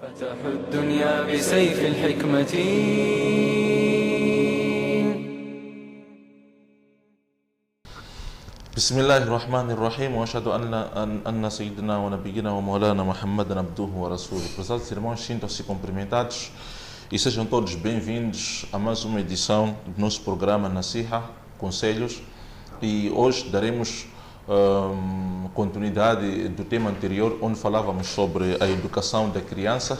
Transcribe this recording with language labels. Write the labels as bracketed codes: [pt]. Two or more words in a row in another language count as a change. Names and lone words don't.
[ar] تفتح الدنيا بسيف الحكمة. بسم الله الرحمن الرحيم وأشهد أن سيدنا ونبينا ومولانا محمدا عبده ورسوله. [pt] Prezados irmãos, sintam-se cumprimentados e sejam todos bem-vindos a mais uma edição do nosso programa Nasiha, Conselhos, e hoje daremos continuidade do tema anterior, onde falávamos sobre a educação da criança.